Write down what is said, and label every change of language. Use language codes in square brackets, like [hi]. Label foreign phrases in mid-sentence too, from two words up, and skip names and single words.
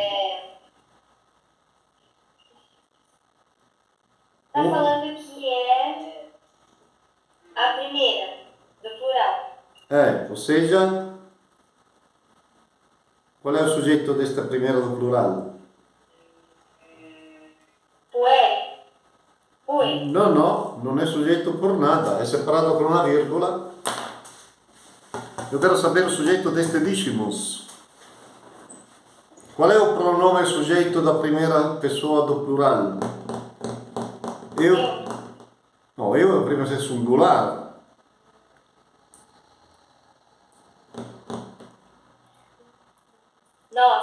[pt] Tá falando que é a primeira, do plural. ou seja, qual é o sujeito desta primeira do plural? Puer. Pui. [it] Non è [pt] sujeito por nada, [it] è separato con una virgola. [pt] Eu quero saber o sujeito deste dízimos. Qual é o pronome sujeito da primeira pessoa do plural? Eu? Não, eu é prima ser singular. Nós.